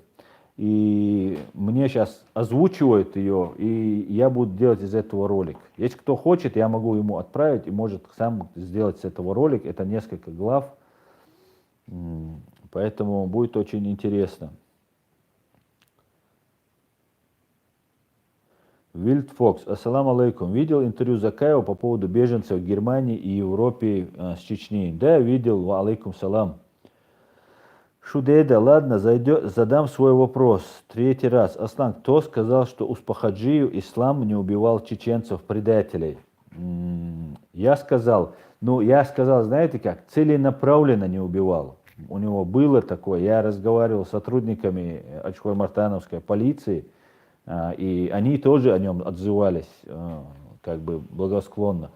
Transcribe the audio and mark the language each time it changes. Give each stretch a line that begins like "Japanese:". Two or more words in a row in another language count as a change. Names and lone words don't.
Russian: И мне сейчас озвучивают ее, и я буду делать из этого ролик. Если кто хочет, я могу ему отправить и может сам сделать с этого ролик. Это несколько глав. Поэтому будет очень интересно. Вильд Фокс.
Arabic: السلام عليكم.
Russian: Видел интервью Закаева по поводу беженцев в Германии и Европе с Чечни? Да, видел.
Arabic: وعليكم السلام.
Russian: Шудеда, ладно, задам свой вопрос. Третий раз. Аслан, кто сказал, что Успахаджиев ислам не убивал чеченцев-предателей? Я сказал, знаете как, целенаправленно не убивал. У него было такое, я разговаривал с сотрудниками Ачхой-Мартановской полиции, и они тоже о нем отзывались как бы благосклонно.